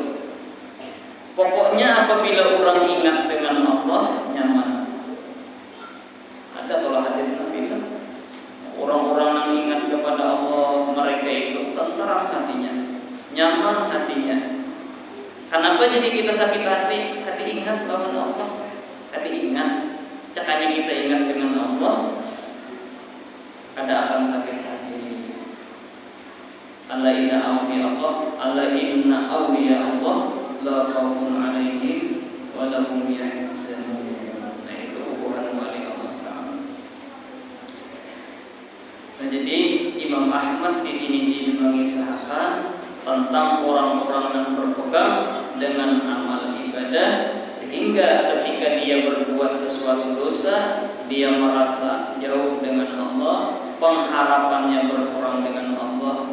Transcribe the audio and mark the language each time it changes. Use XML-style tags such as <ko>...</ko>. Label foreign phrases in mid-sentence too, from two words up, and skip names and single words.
<bjn>Pokoknya apabila orang ingat dengan Allah, nyaman. Ada kalau hadis Nabi kan, orang-orang yang ingat kepada Allah, mereka itu tenteram hatinya, nyaman hatinya. Kenapa jadi kita sakit hati? Kadi ingat lawan Allah, kadi ingat. Cakanya kita ingat dengan Allah, kada akan sakit hati.</bjn> <ar>ألا إن أولياء الله لا خوف عليهم ولا هم يحزنون.</ar> <bjn>Nah, itu ukuran wali Allah Ta'ala. Nah, jadi Imam Ahmad di sini mengisahkan tentang orang-orang yang berpegang dengan amal ibadah, sehingga ketika dia berbuat sesuatu dosa, dia merasa jauh dengan Allah, pengharapannya berkurang dengan Allah.</bjn>